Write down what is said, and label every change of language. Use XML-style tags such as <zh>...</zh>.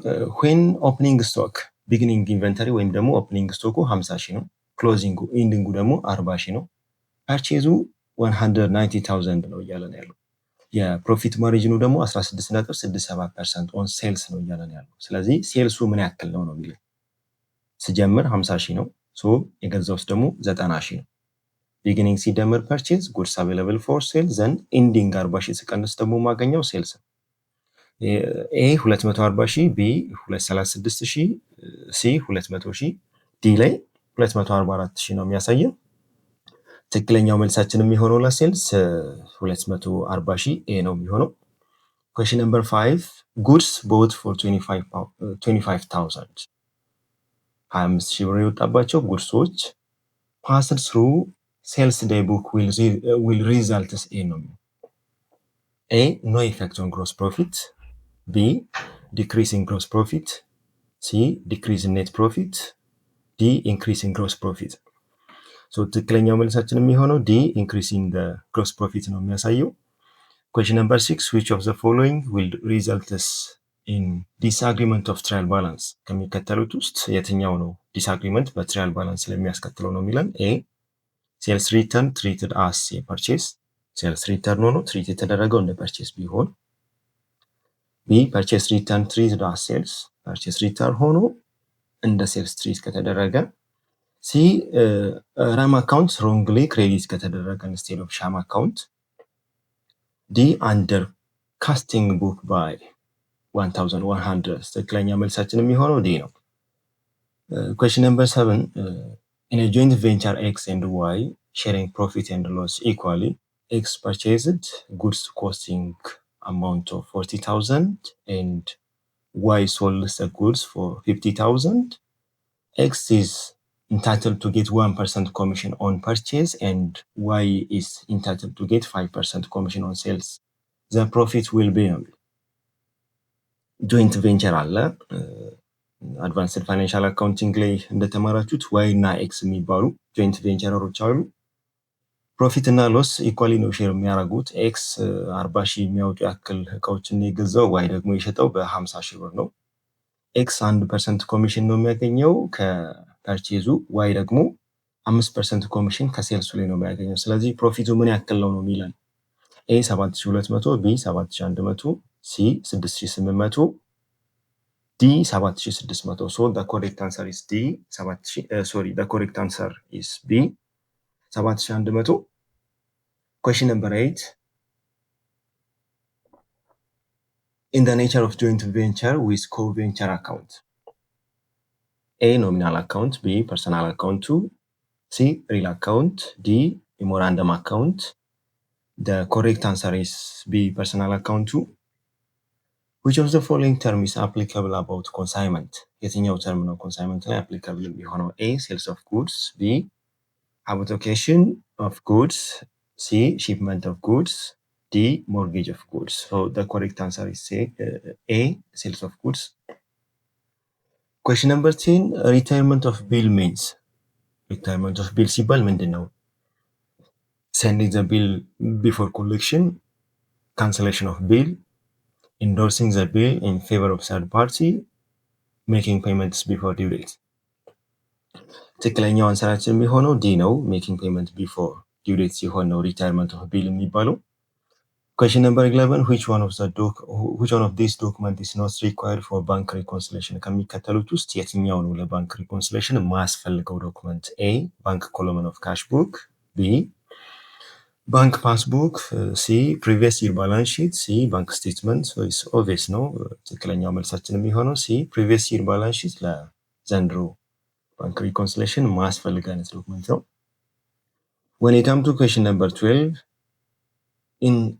<en>when opening stock beginning inventory</en> <am>ወይም ደግሞ ኦፕኒንግ ስቶኩ 50000 ነው፣ ክሎዚንጉ ኢንዲንጉ ደግሞ 40000 ነው፣ ፐርቼዙ 190000 ነው እያለን ያለው። የፕሮፊት ማርጂኑ ደግሞ 16.67% ኦን ሴልስ ነው እያለን ያለው። ስለዚህ ሴልሱ ምን ያክል ነው የሚለው። ስጀምር 50000 ነው፣ የገዛውስ ደግሞ 90000 ነው። ቢጊኒንግ ሲደመር ፐርቼዝ ጉድስ አቬለብል ፎር ሴል ዘንድ ኢንዲንግ 40000 ሲቀንስ ደግሞ ማገኘው ሴልስ ነው። ኤ 240,000 ቢ 236,000 ሲ 200,000 ዲ ላይ 244,000 ነው የሚያሳየው። ትክክለኛው መልሳችን የሚሆነው ለሴልስ 240,000 ኤ ነው የሚሆነው።</am> <en>question number 5 goods bought for 25,000 25,000 ብር የወጣባቸው ጉድሶች passed through sales day book will result in A no effect on gross profit, B decrease in gross profit, C decrease in net profit, D increase in gross profit. so</en> <am>ትክክለኛው መልሳችን የሚሆነው</am> <en>D increase in the gross profit</en> <am>ነው የሚያሳየው።</am> <en>question number 6 which of the following will result in disagreement of trial balance</en> <am>ከሚከተሉት ውስጥ የትኛው ነው</am> <en>disagreement</en> <am>በትራያል ባላንስ ለሚያስከትለው ነው የሚለን።</am> <en>A sales return treated as a purchase</en> <am>ሴልስ ሪተርን ሆኖ ትሪት የተደረገው እንደ ፐርቼስ ቢሆን። ቢ ፐርቼስ ሪተርን ትሪትድ አስ ሴልስ ፐርቼስ ሪተርን ሆኖ እንደ ሴልስ ትሪት ከተደረገ። ሲ ራም አካውንት ሮንግሊ ክሬዲት ከተደረገ ኢንስቴድ ኦፍ ሻም አካውንት።</am> <en>ዲ አንደር ካስቲንግ ቡክ ባይ 1100</en> <am>ትክክለኛ መልሳችን የሚሆነው ዲ ነው።</am> <en>question number 7 in a joint venture X and Y sharing profit and loss equally, X purchased goods costing amount of 40,000 and Y sold the goods for 50,000. X is entitled to get 1% commission on purchase and Y is entitled to get 5% commission on sales. The profit will be joint venture</en> <am>አለ አድቫንስድ ፋይናንሻል አካውንቲንግ ላይ እንደተማራችሁት ዋይ እና ኤክስ የሚባሉ ጆይንት ቬንቸሮች አሉ። ፕሮፊት እና ሎስ ኢኳሊ ነው ሼር የሚያደርጉት። ኤክስ 40,000 የሚያወጡ ያክል እቃዎችን የገዛው ዋይ ደግሞ የሸጠው በ50,000 ብር ነው። ኤክስ 1% ኮሚሽን ነው የሚያገኘው ከፐርቼዙ፣ ዋይ ደግሞ 5% ኮሚሽን ከሴልሱ ላይ ነው የሚያገኘው። ስለዚህ ፕሮፊቱ ምን ያክል ነው የሚለን። ኤ 7,200፣ ቢ 7,100፣ ሲ 6,800፣ D 7,600.</am> <en>So the correct answer is D. The correct answer is B. 7,100. Question number 8. In the nature of joint venture with co-venture account. A nominal account, B personal account 2, C real account, D memorandum account. The correct answer is B personal account 2. Which of the following term is applicable about consignment?</en> <am>የትኛው ተርም ነው ኮንሳይንመንት ላይ applicable የሚሆነው?</am> <en>A sales of goods, B allocation of goods, C shipment of goods, D mortgage of goods. So the correct answer is A sales of goods. Question number 10 retirement of bill means.</en> <am>retirement of bill ሲባል ምንድን ነው?</am> <en>sending the bill before collection, cancellation of bill, endorsing the bill in favor of third party, making payments before due date.</en> <am>ትክክለኛው አንሰራችን የሚሆነው ዲ ነው።</am> <en>making payment before due date</en> <am>ሲሆን ነው</am> <en>retirement of bill</en> <am>የሚባለው።</am> <en>question number 11 which one of these document is not required for bank reconciliation?</en> <am>ከሚከተሉት ውስጥ የትኛው ነው ለባንክ reconciliation ማያስፈልገው ዶክመንት?</am> <en>A bank column of cash book,</en> <am>B ባንክ ፓስቡክ፣ ሲ ፕሪቪየስ ይር ባላንስ ሺት፣ ሲ ባንክ ስቴትመንት። ወይስ ኦብቪየስ ነው። ትክክለኛው መልሳችን የሚሆነው ሲ ፕሪቪየስ ይር ባላንስ ሺት ለዘንድሮ ባንክ ሪኮንሲሌሽን ማያስፈልግ አይነት ዶክመንት ነው። when it comes to question number 12 in</am>